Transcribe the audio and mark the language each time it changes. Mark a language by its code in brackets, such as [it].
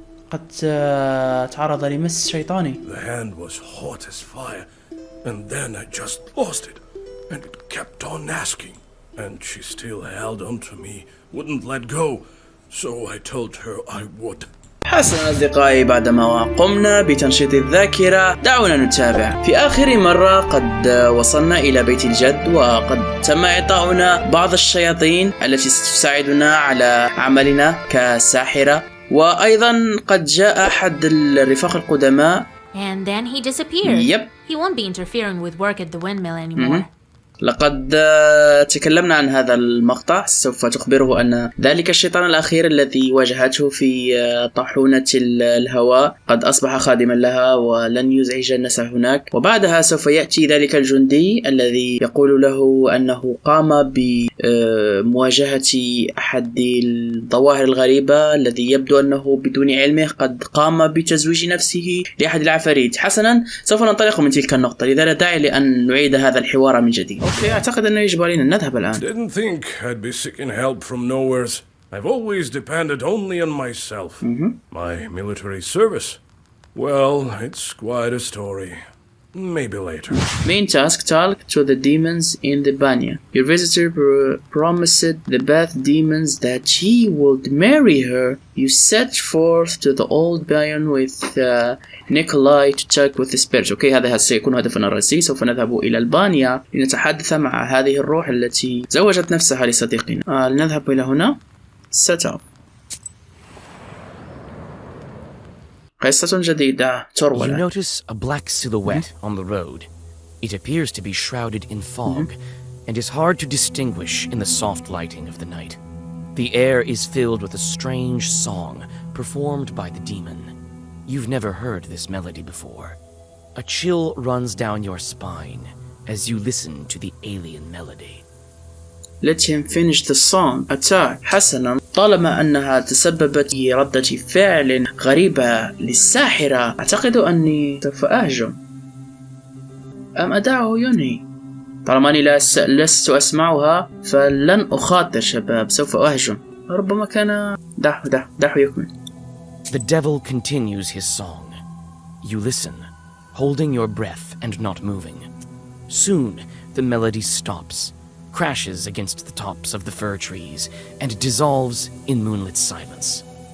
[ar] قد تعرض لمس شيطاني. [en] The hand was hot as fire, and then I just lost it, and it kept on asking, and she still held on to me, wouldn't let go, so I told her I would. [ar] حسنا أصدقائي، بعدما قمنا بتنشيط الذاكرة، دعونا نتابع. في آخر مرة قد وصلنا إلى بيت الجد، وقد تم إعطاؤنا بعض الشياطين التي ستساعدنا على عملنا كساحرة، وأيضا قد جاء أحد الرفاق القدماء. [en] And then he disappeared. Yep. He won't be interfering with work at the windmill anymore. [ar] لقد تكلمنا عن هذا المقطع. سوف تخبره أن ذلك الشيطان الأخير الذي واجهته في طاحونة الهواء قد أصبح خادما لها ولن يزعج الناس هناك. وبعدها سوف يأتي ذلك الجندي الذي يقول له أنه قام بمواجهة أحد الظواهر الغريبة الذي يبدو أنه بدون علمه قد قام بتزويج نفسه لأحد العفاريت. حسنا، سوف ننطلق من تلك النقطة، لذا لا داعي لأن نعيد هذا الحوار من جديد. أوكي، أعتقد أنه يجب علينا أن نذهب الآن. [en] Didn't think I'd be seeking help from nowheres. I've always depended only on myself. My military service. Well, it's quite a story. Maybe later. Main task: talk to the demons in the banya. Your visitor promised the bath demons that he would marry her. You set forth to the old bayon with Nikolai to talk with the spirits. [ar] اوكي، هذا سيكون هدفنا الرئيسي. سوف نذهب إلى البانيا لنتحدث مع هذه الروح التي زوجت نفسها لصديقنا. لنذهب إلى هنا. [en] Set up. [ar] قصة جديدة تروى. [en] You notice a black silhouette on the road. It appears to be shrouded in fog and is hard to distinguish in the soft lighting of the night. The air is filled with a strange song performed by the demon. You've never heard this melody before. A chill runs down your spine as you listen to the alien melody. Let him finish the song. Attack. [ar] حسنا، طالما أنها تسببت في ردة فعل غريبة للساحرة، أعتقد أني سوف أهجم أم أدعه ينهي. طالما أني لست أسمعها فلن أخاطر شباب، سوف أهجم. ربما كان دعه يكمل. [en] The devil continues his song. You listen, holding your breath and not moving. Soon, the melody stops, crashes against the tops of the fir trees, and dissolves in moonlit silence.